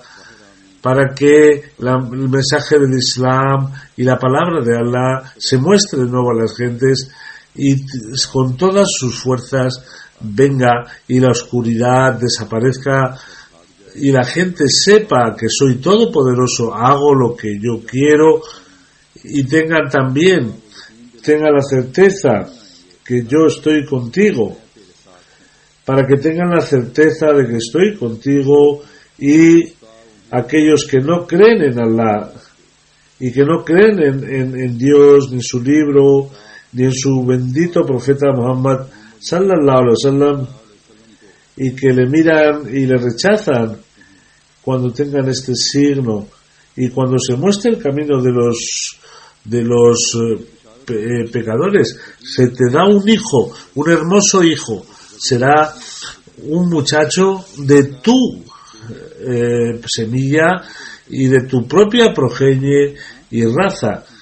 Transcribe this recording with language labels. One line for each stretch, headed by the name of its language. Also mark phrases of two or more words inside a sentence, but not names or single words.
Spanish: para que el mensaje del Islam y la palabra de Allah se muestre de nuevo a las gentes y con todas sus fuerzas venga y la oscuridad desaparezca y la gente sepa que soy todopoderoso, hago lo que yo quiero, y tengan la certeza que yo estoy contigo, para que tengan la certeza de que estoy contigo. Y aquellos que no creen en Allah y que no creen en Dios, ni en su libro, ni en su bendito profeta Muhammad
Arabic: صلى الله عليه وسلم,
Spanish: y que le miran y le rechazan, cuando tengan este signo y cuando se muestre el camino de los pecadores, se te da un hijo, un hermoso hijo, será un muchacho de tu semilla y de tu propia progenie y raza.